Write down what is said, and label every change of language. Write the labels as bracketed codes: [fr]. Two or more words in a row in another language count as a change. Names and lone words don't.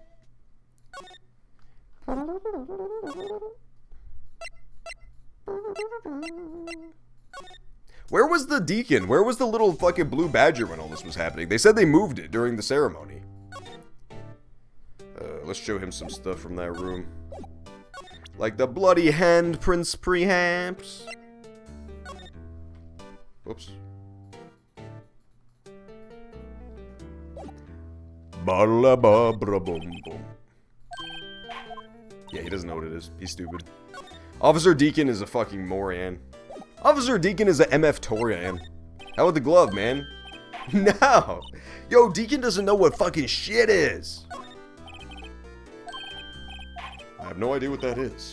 [en] Where was the deacon? Where was the little fucking blue badger when all this was happening? They said they moved it during the ceremony. Let's show him some stuff from that room. Like the bloody handprints, perhaps. Whoops. Ba-la-ba-bra-bum-bum. Yeah, he doesn't know what it is. He's stupid. Officer Deacon is a fucking moron. Officer Deacon is a MF Torian. How about the glove, man? No! Yo, Deacon doesn't know what fucking shit is. I have no idea what that is.